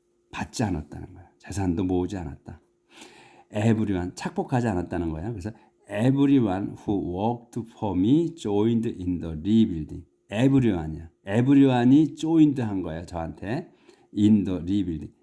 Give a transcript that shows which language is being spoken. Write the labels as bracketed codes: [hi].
[ko] 받지 않았다는 거야. 재산도 모으지 않았다. everyone, 착복하지 않았다는 거야. [en] 그래서 everyone who worked for me joined in the rebuilding. everyone이야. everyone이 joined [ko] 한 거야. 저한테 [en] in the rebuilding.